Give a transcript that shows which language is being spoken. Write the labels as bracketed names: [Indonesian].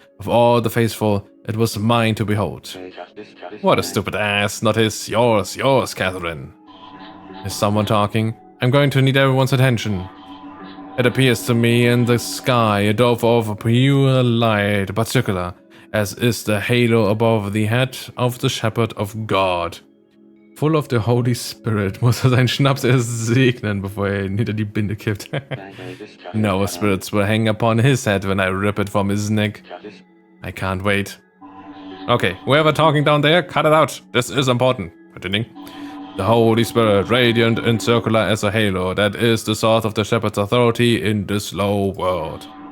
[English] Of all the faithful, it was mine to behold. What a stupid ass, not his, yours, Catherine. Is someone talking? I'm going to need everyone's attention. It appears to me in the sky a dove of pure light, particular, as is the halo above the head of the shepherd of God. Full of the Holy Spirit [German] muss sein Schnaps erst segnen, bevor hinter die Binde kippt. [English] No spirits will hang upon his head when I rip it from his neck. I can't wait. Okay, whoever talking down there, cut it out. This is important. Continuing. The Holy Spirit, radiant and circular as a halo, that is the source of the shepherd's authority in this low world.